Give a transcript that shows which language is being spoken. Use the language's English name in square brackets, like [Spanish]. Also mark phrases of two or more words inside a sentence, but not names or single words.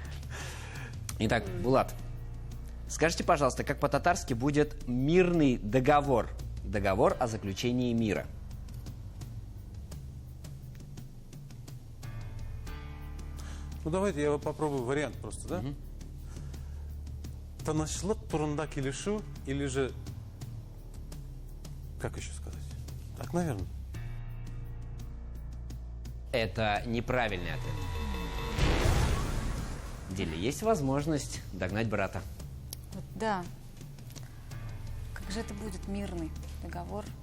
[Russian] Каратилакиля. Итак, Булат, Скажите, пожалуйста, как по-татарски будет мирный договор? Договор о заключении мира. Ну, давайте я попробую вариант просто, да? [Tatar] Танышлык турында келишу [Russian] или же... Как еще сказать? Так, наверное. Это неправильный ответ. Диля, есть возможность догнать брата. Вот, да. Как же это будет мирный договор?